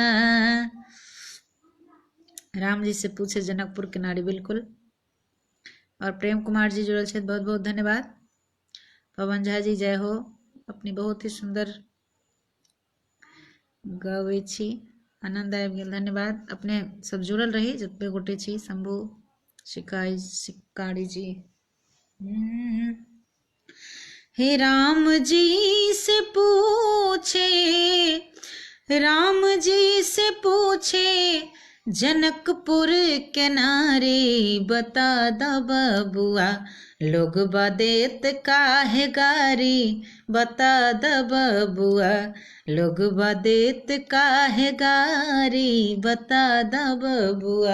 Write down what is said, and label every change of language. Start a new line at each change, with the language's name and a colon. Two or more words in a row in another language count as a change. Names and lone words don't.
Maithili: राम जी से पूछे जनकपुर के नारी बिल्कुल। और प्रेम कुमार जी जुड़ल छे, बहुत बहुत धन्यवाद। पवन झा जी जय हो, अपनी बहुत ही सुंदर गवे छी, आनंद आबि गेल, धन्यवाद। अपने सब जुड़ल रही जतबे गोटे छी, शंभू शिकारी जी। हे राम जी से पूछे, राम जी से पूछे जनकपुर के नारी, बता द बबुआ लोग बदेत काहे गारी, बता द बबुआ लोग बदेत काहे गारी, बता द बबुआ।